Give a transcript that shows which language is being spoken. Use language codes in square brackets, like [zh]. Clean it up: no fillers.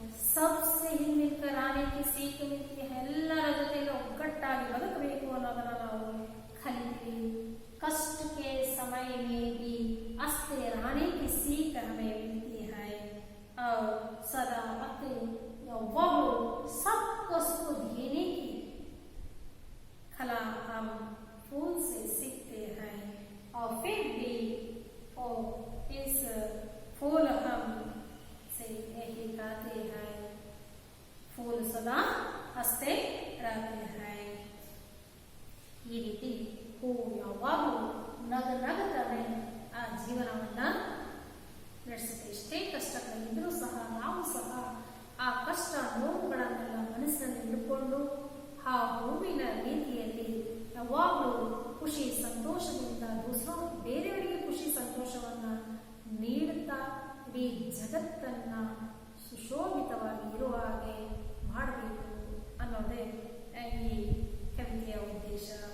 [hi] सबसे ही मिलकर आने की सीख मिलती है। [kn] ಎಲ್ಲರ ಜೊತೆಗೆ ಒಗ್ಗಟ್ಟಾಗಿ ಬದುಕಬೇಕು ಅನ್ನೋದನ್ನ ನಾವು ಕಲಿತೀವಿ। [hi] कष्ट के समय में भी हंसते रहने की सीख हमें मिलती है और सदा अपने वह सबको सुख देने की कला हम फूल से सीखते हैं और फिर भी इस फूल हम से यही कहते हैं फूल सदा हंसते रहते हैं। [kn] ಈ ರೀತಿ ಹೂವು ಯಾವಾಗಲೂ ನಗನಗುತ್ತವೆ ಆ ಜೀವನವನ್ನ ನಡೆಸುತ್ತೆ। ಎಷ್ಟೇ ಕಷ್ಟಗಳಿದ್ರೂ ಸಹ ನಾವು ಸಹ ಆ ಕಷ್ಟ ನೋವುಗಳನ್ನೆಲ್ಲ ಮನಸ್ಸಿನಲ್ಲಿ ಇಟ್ಟುಕೊಂಡು ಆ ಹೂವಿನ ರೀತಿಯಲ್ಲಿ ಯಾವಾಗಲೂ ಖುಷಿ ಸಂತೋಷದಿಂದ ಬೇರೆಯವರಿಗೆ ಖುಷಿ ಸಂತೋಷವನ್ನ ನೀಡುತ್ತಾ ಇಡೀ ಜಗತ್ತನ್ನ ಸುಶೋಭಿತವಾಗಿ ಇರುವ ಹಾಗೆ ಮಾಡಬೇಕು ಅನ್ನೋದೇ ಈ ಕವಿತೆಯ ಉದ್ದೇಶ।